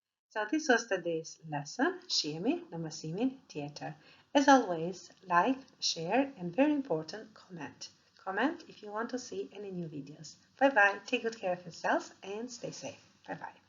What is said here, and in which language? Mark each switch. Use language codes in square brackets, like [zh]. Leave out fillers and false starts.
[en] So this was today's lesson. [sq] Shihemi në mësimin tjetër. [en] As always, like, share, and very important, comment. Comment if you want to see any new videos. Bye bye. Take good care of yourselves and stay safe. Bye bye.